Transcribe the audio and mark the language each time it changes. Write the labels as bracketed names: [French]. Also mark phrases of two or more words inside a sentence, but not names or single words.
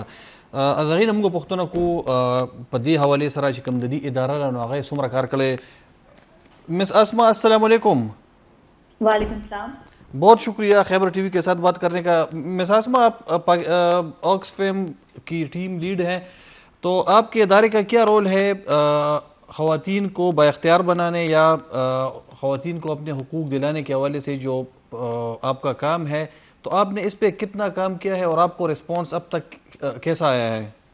[Pashto] د هغې نه موږ پوښتنه کوو په دې حوالې سره چې کوم د دې اداره ده نو هغه یې څومره کار کړی. [Arabic] مس اسما السلام علیکم. وعلیکم السلام. [Urdu] بہت شکریہ خیبر ٹی وی کے ساتھ بات کرنے کا. مس اسما آپ آکسفم کی ٹیم لیڈ ہیں تو آپ کے ادارے کا کیا رول ہے خواتین کو بااختیار بنانے یا خواتین کو اپنے حقوق دلانے کے حوالے سے جو آپ کا کام ہے تو آپ نے اس پہ کتنا کام کیا ہے اور آپ کو رسپانس اب تک کیسا آیا ہے؟